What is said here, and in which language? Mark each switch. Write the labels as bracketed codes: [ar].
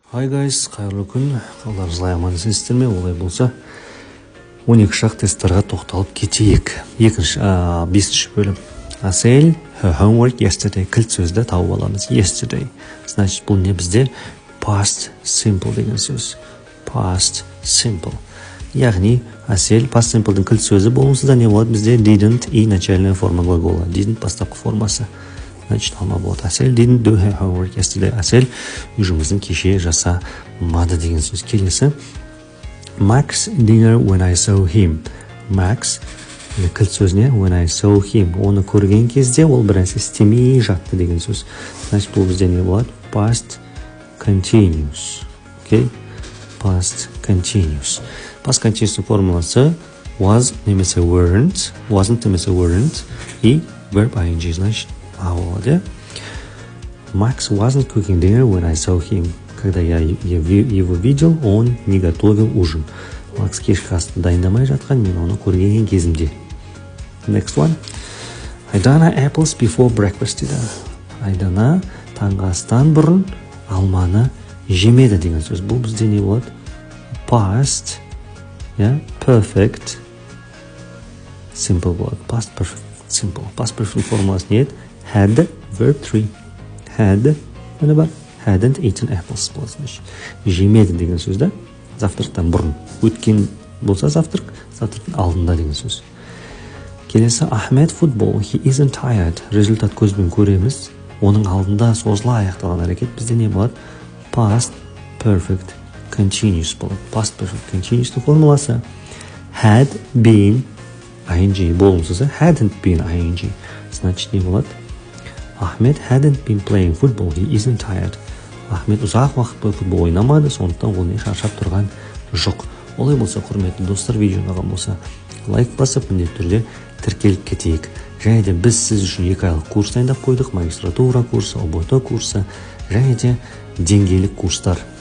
[en] Hi guys, [kk] қайырлы күн. Қалдарыңыз амансыздар ме? Олай болса 12 шақ тесттарға тоқталып кетейік. 5-ші бөлім. [en] Асел, her homework yesterday. [kk] Кілт сөзді тауып аламыз. Yesterday. Значит, бұл не бізде? Past simple деген сөз. [en] Past simple. [kk] Яғни, Асел, past simple'дің кілт сөзі болымсызда не болады бізде? [ru] Didn't и начальная форма глагола. Didn't [kk] бастапқы формасы. Значит, алма болады. [en] Асел didn't do her homework yesterday. [kk] Асел жұмысын кеше жасамады деген сөз. Келесі. [en] Max dinner when I saw him. Max [kk] кілт сөзіне [en] when I saw him. [kk] Оны көрген кезде ол бір нәрсе істемей жатты деген сөз. Значит, бұл бізде не болады? [en] Past continuous. Okay? Past continuous. Past continuous формуласы was [kk] немесе [en] weren't, wasn't немесе weren't и verb ing. [kk] Значит, болады. [en] Max wasn't cooking dinner when I saw him. [ru] Когда я его видел, он не готовил ужин. [kk] Макс кешкі асты дайындамай жатқан, мен оны көрген кезімде. [en] Next one. Айдана apples before breakfast [kk] дейді. Айдана таңғы астан бұрын алманы жемеді деген сөз. Бұл бізде не болады? [en] Past, perfect, simple болады. Past perfect, simple. [kk] Past perfect формуласы не еді? [en] Had, verb 3. Had, hadn't eaten apples. [kk] Жемеді деген сөзді завтрактан бұрын. Өткен болса завтрак, завтрактан алдында деген сөз. Келесі Ахмед футбол. [en] He isn't tired. [kk] Результат көзбен көреміз. Оның алдында созыла аяқталған әрекет бізде не болады? [en] Past perfect continuous болады. Past perfect continuous формуласы had been ing [kk] болымсызы [en] hadn't been ing. [kk] Значит, не болады? [en] Ahmed hadn't been playing football. He isn't tired. [kk] Ахмед ұзақ уақыт бойы футбол ойнамады, сондықтан ол не шаршап тұрған жоқ. Олай болса, құрметті достар, видео ұнаған болса, лайк басып, міндетті түрде тіркеліп кетейік. Және де біз сіз үшін 2 айлық курс дайындап қойдық, магистратура курсы, ОБТ курсы, және де деңгейлік курстар.